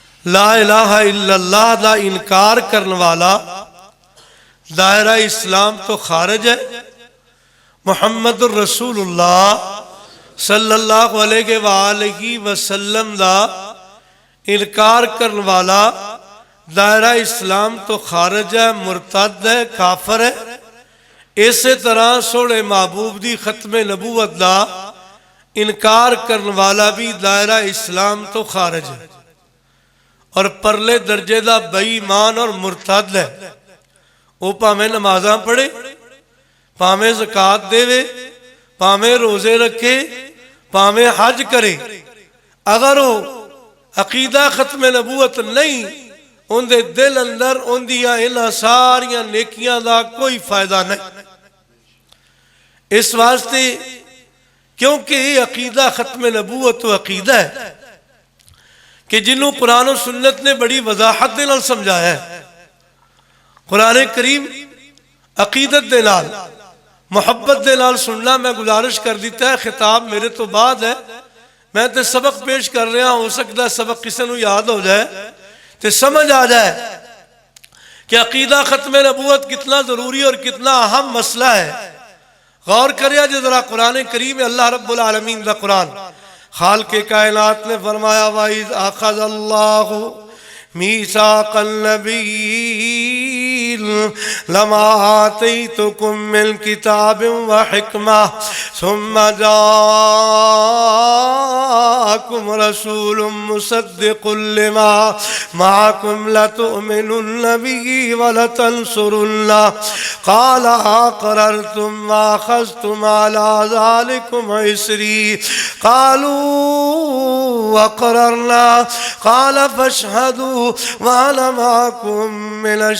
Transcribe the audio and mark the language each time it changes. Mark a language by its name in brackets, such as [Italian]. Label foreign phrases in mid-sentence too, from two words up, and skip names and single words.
[Arabic] لا الہ الا اللہ [Punjabi] دا انکار کرنے والا دائرہ اسلام تو خارج ہے، [Arabic] محمد الرسول اللہ صلی اللہ علیہ وآلہ وسلم [Punjabi] دا انکار کرنے والا دائرہ اسلام تو خارج ہے، مرتد ہے، کافر ہے۔ اسی طرح سونے محبوب دی ختم نبوت دا انکار کرنے والا بھی دائرہ اسلام تو خارج ہے اور پرلے درجے دا بے ایمان اور مرتد ہے۔ وہ پاویں نمازاں پڑھے، پاویں زکوٰۃ دے، پاویں روزے رکھے، پاویں حج کرے، اگر وہ عقیدہ ختم نبوت نہیں، ان دے دل اندر ان دیاں انہاں ساریاں نیکیاں دا کوئی فائدہ نہیں۔ اس واسطے کیونکہ عقیدہ ختم نبوت و عقیدہ ہے کہ جنہوں قرآن و سنت نے بڑی وضاحت دے نال سمجھایا ہے۔ قرآن کریم عقیدت دے نال محبت دے نال سننا میں گزارش کر دیتا ہے، خطاب میرے تو بعد ہے، میں تے سبق پیش کر رہا ہوں، ہو سکتا ہے سبق کسی نو یاد ہو جائے تے سمجھ آ جائے کہ عقیدہ ختم نبوت کتنا ضروری اور کتنا اہم مسئلہ ہے۔ غور کریا جو ذرا قرآن کریم [Arabic] اللہ رب العالمین [Punjabi] دا قرآن، خالق کائنات نے فرمایا [Arabic] وَإِذْ أَخَذَ اللَّهُ مِيثَاقَ النَّبِيِّينَ لَمَا آتَيْتُكُم مِّن كِتَابٍ وَحِكْمَةٍ ثُمَّ جَاءَكُمْ رَسُولٌ مُصَدِّقٌ لِّمَا مَعَكُمْ لَتُؤْمِنُنَّ بِهِ وَلَتَنصُرُنَّهُ قَالَ أَقْرَرْتُمْ وَأَخَذْتُمْ عَلَىٰ ذَلِكُمْ إِصْرِي قَالُوا أَقْرَرْنَا قَالَ فَاشْهَدُوا وَأَنَا مَعَكُمْ مِنَ